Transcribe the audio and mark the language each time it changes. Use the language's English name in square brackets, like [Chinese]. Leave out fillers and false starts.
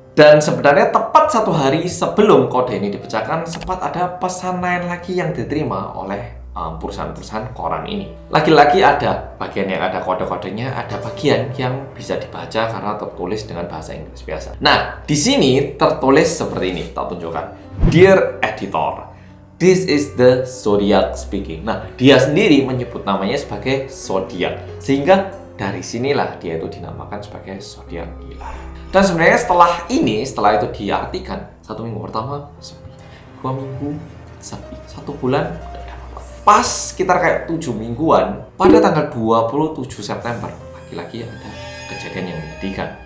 [Indonesian] Dan sebenarnya tepat 1 hari sebelum kode ini dipecahkan, sempat ada pesan lain lagi yang diterima oleh perusahaan-perusahaan koran ini. Lagi-lagi ada bagian yang ada kode-kodenya, ada bagian yang bisa dibaca karena tertulis dengan bahasa Inggris biasa. Nah, di sini tertulis seperti ini, tak tunjukkan. [English] Dear Editor, this is the Zodiac speaking. [Indonesian] Nah, dia sendiri menyebut namanya sebagai Zodiac, sehingga dari sinilah dia itu dinamakan sebagai Zodiac gila. Dan sebenarnya setelah itu diartikan, 1 minggu pertama sepi, 2 minggu sepi, 1 bulan pas sekitar kayak 7 mingguan, pada tanggal 27 September, lagi-lagi ada kejadian yang menyedihkan.